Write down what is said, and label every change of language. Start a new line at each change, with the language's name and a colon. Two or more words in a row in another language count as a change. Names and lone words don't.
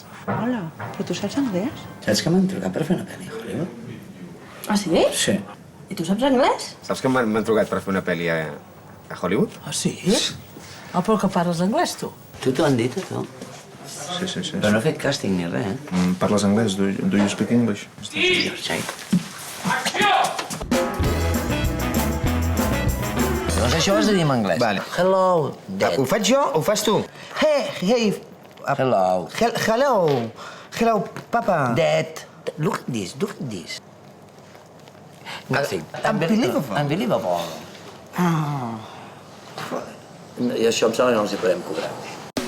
Catalan: Hola, però tu saps anglès? Saps que m'han trucat per fer una pel·li a Hollywood? Ah, sí? Sí. I tu saps anglès? Saps que m'han trucat per fer una pel·li a Hollywood? Ah, sí? Ah, però que parles anglès, tu? Tu t'ho han dit, a tu? Sí. Però no he fet càsting ni res, Parles anglès?
English: Do you speak English?
Catalan: Sí. Llavors això ho has de dir en anglès. Vale.
English: Hello, Dad.
Catalan: Ho faig jo o ho fas tu?
English: Hey. Hello. Hello, papa. Dad. Look at this. Nothing. Unbelievable. Unbelievable.
Catalan: I això em sembla que no els hi podem cobrar.